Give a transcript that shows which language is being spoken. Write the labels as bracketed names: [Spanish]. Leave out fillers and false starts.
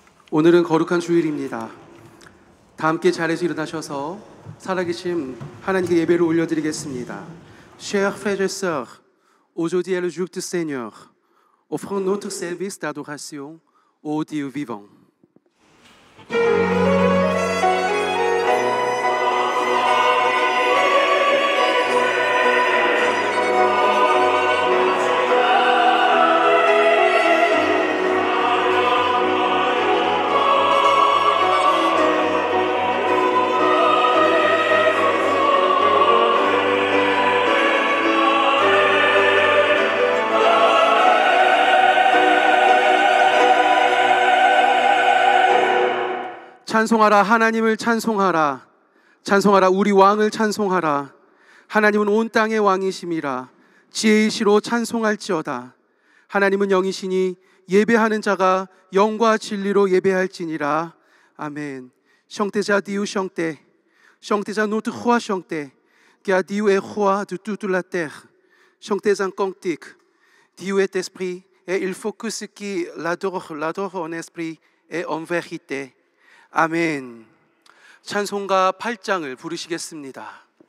[Korean] 오늘은 거룩한 주일입니다. 다 함께 자리에서 일어나셔서 살아계신 하나님께 예배를 올려드리겠습니다. [French] Chers frères et sœurs, aujourd'hui est le jour du Seigneur. Offrons notre service d'adoration au Dieu vivant. [Korean] 찬송하라, 하나님을 찬송하라. 찬송하라, 우리 왕을 찬송하라. 하나님은 온 땅의 왕이심이라. 지혜이시로 찬송할지어다. 하나님은 영이시니 예배하는 자가 영과 진리로 예배할지니라. 아멘. [French] Chantez à Dieu, chantez. Chantez à notre roi, chantez. Car Dieu est roi de toute la terre. Chantez un cantique. Dieu est esprit et il faut que ceux qui l'adorent en esprit et en vérité. [Korean] 아멘. 찬송가 8장을 부르시겠습니다.